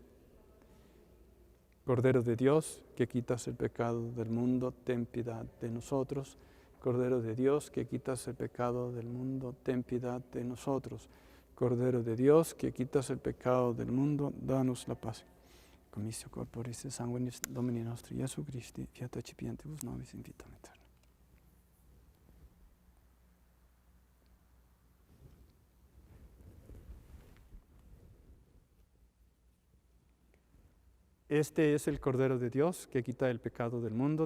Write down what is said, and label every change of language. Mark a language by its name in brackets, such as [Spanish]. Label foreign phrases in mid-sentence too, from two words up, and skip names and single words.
[Spanish] Cordero de Dios, que quitas el pecado del mundo, ten piedad de nosotros. Cordero de Dios, que quitas el pecado del mundo, ten piedad de nosotros. Cordero de Dios, que quitas el pecado del mundo, danos la paz. [Latin] Comisio corporis et sanguinis Domini nostri Iesu Christi, fiat accipientibus nobis in vitam aeterna. [Spanish] Este es el Cordero de Dios que quita el pecado del mundo.